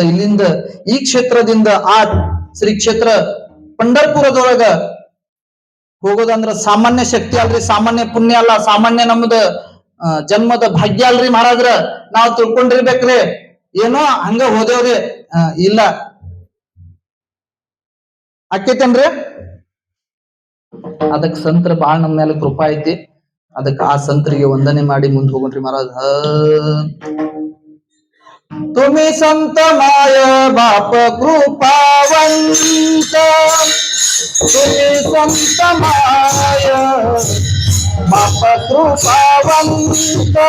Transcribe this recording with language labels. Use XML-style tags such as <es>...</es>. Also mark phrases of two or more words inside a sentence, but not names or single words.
<kn>ಇಲ್ಲಿಂದ ಈ ಕ್ಷೇತ್ರದಿಂದ ಆ ಶ್ರೀ ಕ್ಷೇತ್ರ ಪಂಢರ್ಪುರದೊಳಗ ಹೋಗೋದಂದ್ರ ಸಾಮಾನ್ಯ ಶಕ್ತಿ ಅಲ್ರಿ, ಸಾಮಾನ್ಯ ಪುಣ್ಯ ಅಲ್ಲ, ಸಾಮಾನ್ಯ ನಮ್ದ ಜನ್ಮದ ಭಾಗ್ಯ ಅಲ್ರಿ ಮಹಾರಾಜ್ರ. ನಾವು ತಿಳ್ಕೊಂಡಿರ್ಬೇಕ್ರಿ ಏನೋ ಹಂಗ ಹೋದೇವ್ರಿ. ಇಲ್ಲ ಆಕೇತೇನ್ರಿ? ಅದಕ್ ಸಂತರ ಬಾಳ ನಮ್ಮ ಮೇಲೆ ಕೃಪಾ ಐತಿ. ಅದಕ್ಕೆ ಆ ಸಂತರಿಗೆ ವಂದನೆ ಮಾಡಿ ಮುಂದೆ ಹೋಗ್ರಿ ಮಹಾರಾಜ್.</kn> <mr>तुम्ही संत माय बाप कृपावंत, तुम्ही संत माय बाप कृपावंत,</mr>